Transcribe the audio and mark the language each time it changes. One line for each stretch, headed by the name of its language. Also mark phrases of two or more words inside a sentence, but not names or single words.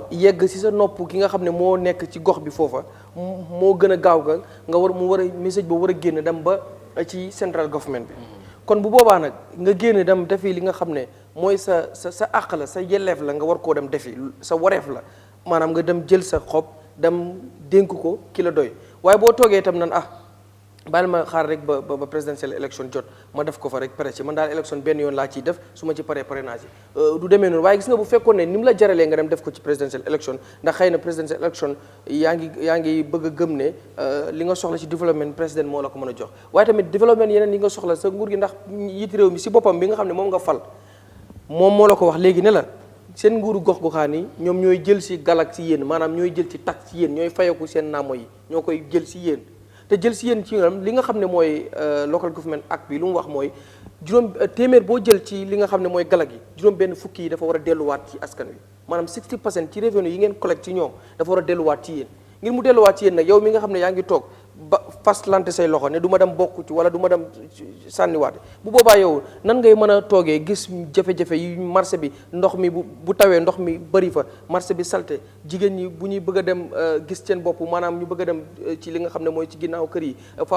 Wolof: yegg si sa nopp ki nga xam ne moo nekk ci gox bi foofa moo gën a gaaw mu war a message boobu war a génn dem ba ci
English: central government
Wolof: bi kon bu boobaa nag nga génn dem defi li nga xam ne mooy sa àq la sa yelleef la nga war koo dem defi sa wareef la maanaam nga dem jël sa xob dem dénk ko ki la doy waaye boo toogee itam nan baal ma xaar rek ba
English: presidential election
Wolof: jot ma def ko fa rek pare ci man daal election benn yoon laa ciy def su ma ci pare naa ci du demee noonu waaye gis nga bu fekkoon ne ni mu la jaralee nga dem def ko ci
English: presidential election
Wolof: ndax xëy na
English: presidential election
Wolof: yaa ngi bëgg a gëm ne li nga soxla ci développement président moo la ko mën a jox waaye tamit développement yeneen yi nga soxla sa nguur gi ndax yit réew mi si boppam bi nga xam ne moom nga fal moom moo la ko wax léegi ne la seen nguuru gox-goxaan yi ñoom ñooy jël si galak si yéen maanaam ñooy jël ci tax ci yéen ñooy fayeku seen naamo yi ñoo koy jël si yéen te jël si yéen ci li nga xam ne mooy
English: local government act
Wolof: bi lu mu wax mooy téeméer boo jël ci li nga xam ne mooy galak yi juróom benn fukki yi dafa war a delluwaat ci askan wi maanaam 60% ci revenu yi ngeen collecte ci ñoom dafa war a delluwaat ci yéen ngir mu delluwaat ci yéen nag yow mi nga xam ne yaa ngi toog ba fastlante say loxo ne du ma dem bokk ci wala du ma dem sànniwaate bu boobaa yow nan ngay mën a toogee gis jafe-jafe yi marché bi ndox mi bu tawee ndox mi bëri fa marché bi salte jigéen ñi bu ñuy bëgg a dem gis seen bopp maanaam ñu bëgg a dem ci li nga xam ne mooy ci ginnaaw kër yi faaw